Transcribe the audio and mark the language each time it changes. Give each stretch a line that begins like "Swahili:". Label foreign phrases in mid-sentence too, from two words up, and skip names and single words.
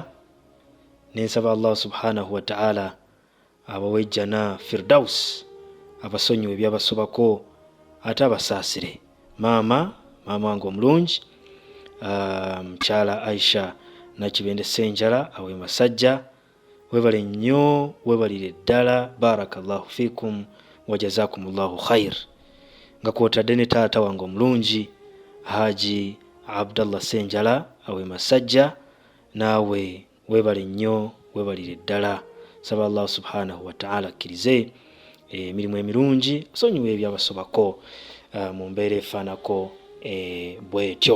Ganda: Nensaba
Arabic: الله سبحانه وتعالى
Ganda: abawejjana Firdaus, abasonyiwe ebyabasobako ate abasaasire. Maama wange omulungi, mukyala Aisha Nakibende Ssenjala awe Masajja, webale nnyo, webalire ddala,
Arabic: بارك الله فيكم وجزاكم الله خيرا.
Ganda: Nga kwotadde ne taata wange omulungi Haji Abdallah Ssenjala awe Masajja, naawe webale nnyo, webalire ddala. Saba
Arabic: الله سبحانه وتعالى
Ganda: akkirize emirimu emirungi, osonyiwe ebyabasobako mu mbeera efaanako bwetyo.